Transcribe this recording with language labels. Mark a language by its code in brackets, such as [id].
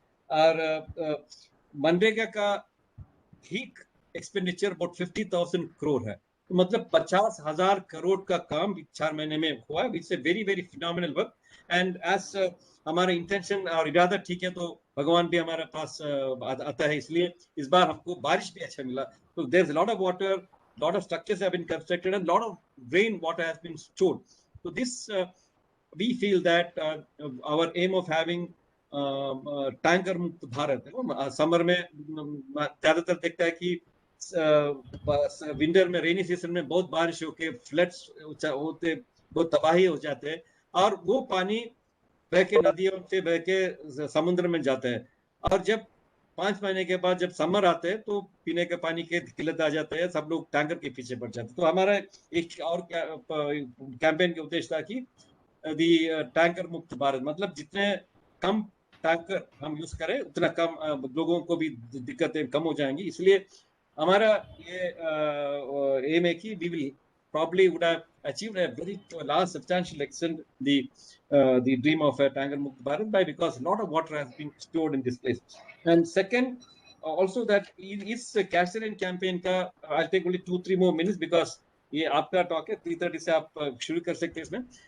[hi] और मनरेगा का ठीक एक्सपेंडिचर अबाउट 50,000 करोड़ है। तो मतलब 50,000 करोड़ का काम 4 महीने में हुआ। [en] It's a very very phenomenal work. [hi] And as हमारा इंटेंशन और इरादा ठीक है तो भगवान भी हमारे पास आता है, इसलिए इस बार हमको बारिश भी अच्छा मिला। [en] So there's a lot of water, lot of structures have been constructed, and a lot of rainwater has been stored. So this, we feel that our aim of having tanker मुक्त भारत, [hi] समर में ज्यादातर देखता है कि winter में rainy season में बहुत बारिश होके फ्लड्स होते, बहुत तबाही हो जाते हैं और वो पानी बह के नदियों से बह के समुद्र में जाता है। और जब 5 महीने के बाद जब समर आते हैं तो पीने के पानी की किल्लत आ जाते हैं, सब लोग टैंकर के पीछे पड़ जाते हैं। तो हमारा एक और कैंपेन का उद्देश्य था कि दी टैंकर मुक्त भारत, मतलब जितने कम टैंकर हम यूज करें उतना कम लोगों को भी दिक्कतें कम हो जाएंगी। इसलिए हमारा ये एम है कि [en] We will probably would have achieved a very large substantial extent the dream of a tanker mukt Bharat by because a lot of water has been stored in this place. And second, also that is Castellan campaign का I'll take only 2-3 more minutes because [hi] ये आपका talk है, 3:30 से आप शुरू कर सकते हैं इसमें।